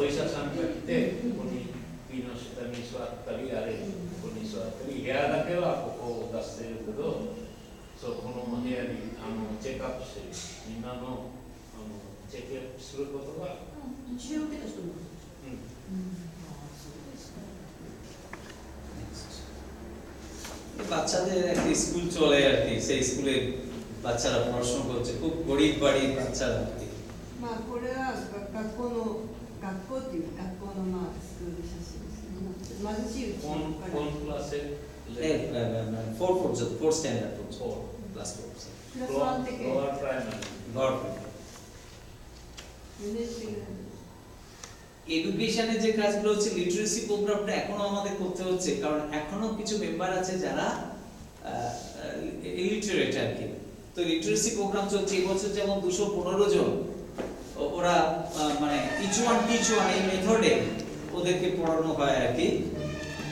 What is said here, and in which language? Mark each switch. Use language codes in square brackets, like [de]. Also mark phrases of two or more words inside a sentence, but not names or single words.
[ja] お医者さんが来てここに木の下に座ったり、あれここに座ったり、部屋だけはここを出してるけど、そうこの部屋にチェックアップしてる、みんなのチェックアップすることが治療を受けた人もいる。 [bn] বাচ্চাদের একটা স্কুল চলে আর কি, সেই স্কুলে বাচ্চারা পড়াশোনা করছে, খুব গরিব বাড়ির বাচ্চারা আর কি। [ja] これは学校っていう学校のスクール写真ですね。貧しいうちのコンクラス [en] 4 standard class 4 [ja] クラス1的 [en] low primary [bn] এডুকেশনের যে কাজগুলো হচ্ছে, [en] literacy programটা [bn] এখনো আমাদের করতে হচ্ছে, কারণ এখনো কিছু মেম্বার আছে যারা ইলিটারেট আর কি। তো [en] literacy program [bn] চলছে এবছর, যেমন 215 জন ওরা [en] each one teach one [bn] এই মেথডে ওদেরকে পড়ানো হয় আর কি।